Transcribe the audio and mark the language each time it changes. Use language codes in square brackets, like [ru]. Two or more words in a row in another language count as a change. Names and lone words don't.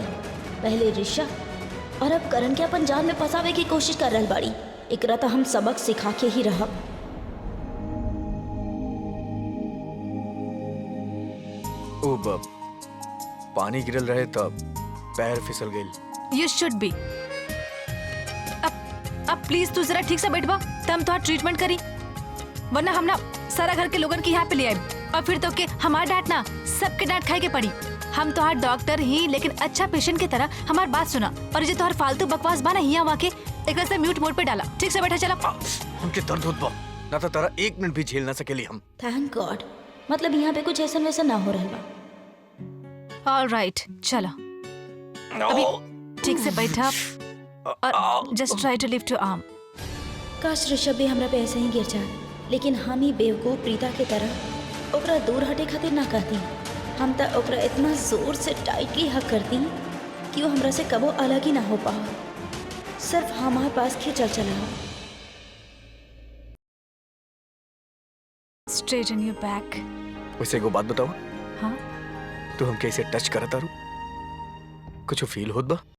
[bho] पहले ऋषा और अब करण के अपन जान में फंसावे की कोशिश कर रहल बाड़ी। एकरा तो हम सबक सिखा के ही रहब। ओ बब, पानी गिरल रहे तब पैर फिसल गई। [en] You should be। [bho] अब प्लीज तू जरा ठीक से बैठवा, तब हम तोहार ट्रीटमेंट करी। वरना हम ना सारा घर के लोगन के यहाँ पे ले आए और फिर तो के हमार डांट ना सबके डांट खाए के पड़ी। हम तोहार डॉक्टर ही, लेकिन अच्छा पेशेंट की तरह हमार बात सुना। और जो तोहार फालतू बकवास बा ना हिया वहाँ के, एक से [en] mute mode [bho] पे डाला। ठीक से बैठा चला। हमके दर्द होत बा ना, तो तारा एक मिनट भी झेल ना सकेली हम। [en] Thank God, [bho] मतलब यहाँ पे कुछ ऐसा वैसा ना हो रहल बा। ऑलराइट चला, अभी ठीक से बैठा और [en] just try to lift your arm. [bho] काश ऋषभ भी हमरा पे ऐसे ही गिर जाए, लेकिन हम ही बेवकूफ प्रीता के तरह ओकरा दूर हटे खातिर ना कहती। हम तो ओकरा इतना जोर से टाइटली हक करती कि वो हमरा से कबो अलग ही ना हो पाओ, सिर्फ हमारे पास खींचल चला। [en] straight in your back. [bho] वैसे एगो बात बताओ, हाँ तू हम कैसे टच करत तारू? कुछ फील होत बा?